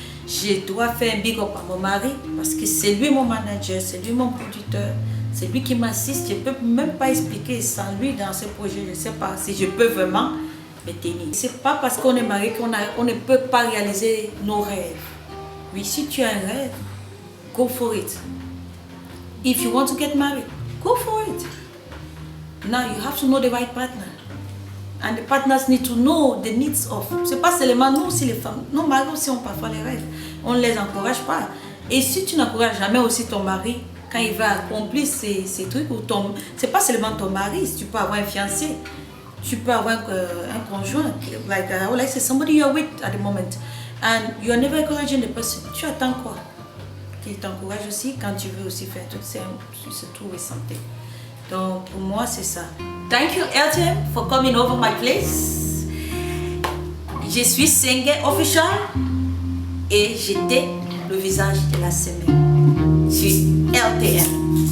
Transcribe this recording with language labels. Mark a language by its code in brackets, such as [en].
[fr] Je dois faire un big up à mon mari parce que c'est lui mon manager, c'est lui mon producteur, c'est lui qui m'assiste. Je ne peux même pas expliquer sans lui dans ce projet. Je ne sais pas si je peux vraiment me tenir. Ce n'est pas parce qu'on est marié qu'on ne peut pas réaliser nos rêves. Oui, si tu as un rêve, [en] go for it. If you want to get married, go for it. Now you have to know the right partner. And the partners need to know the needs of. [fr] C'est pas seulement nous aussi les femmes. Nos maris aussi ont parfois les rêves. On ne les encourage pas. Et si tu n'encourages jamais aussi ton mari quand il va accomplir ces trucs, ou c'est pas seulement ton mari. Si tu peux avoir un fiancé, tu peux avoir un conjoint. [en] Like I would like to say somebody you're with at the moment, and you're never encouraging the person. [fr] Tu attends quoi? Qu'il t'encourage aussi quand tu veux aussi faire tout ça, se trouver santé. Donc pour moi c'est ça. [en] Thank you Elton for coming over my place. [fr] Je suis singer official et j'étais le visage de la semaine. Je suis LTM.